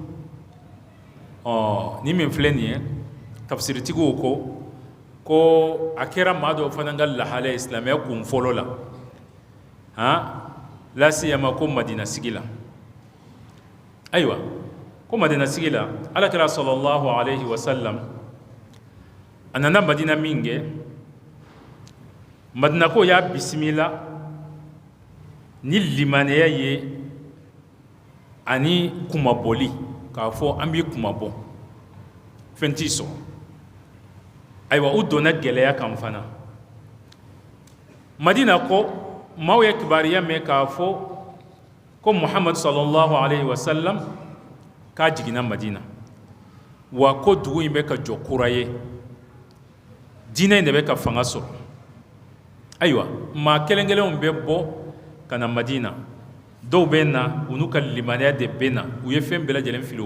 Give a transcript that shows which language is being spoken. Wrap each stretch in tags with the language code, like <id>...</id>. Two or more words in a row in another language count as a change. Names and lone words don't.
<bm>ni min filɛ nin ye tafsiritigiw ko a kɛra maa dɔw fana ka lahala ye silamɛya kun fɔlɔ la lasiyama ko Madina sigi la ayiwa ko madina sigi la alakira</bm> <ar>صلى الله عليه وسلم</ar> <bm>a nana madina min kɛ madina ko y'a bisimila ni limaniya ye ani kumabɔli k'a fɔ an b'i kumabɔ fɛn t'i sɔrɔ ayiwa u donna gɛlɛya kan fana madina ko maaw ye kibariya mɛn k'a fɔ ko muhammad</bm> <ar>صلى الله عليه وسلم</ar> <bm>k'a jiginna madina wa ko dugu in bɛ ka jɔ kura ye diinɛ in de bɛ ka fanga sɔrɔ ayiwa maa kelen kelenw bɛ bɔ ka na madina dɔw bɛ na u n'u ka limaniya de bɛ na u ye fɛn bɛɛ lajɛlen fili u</bm>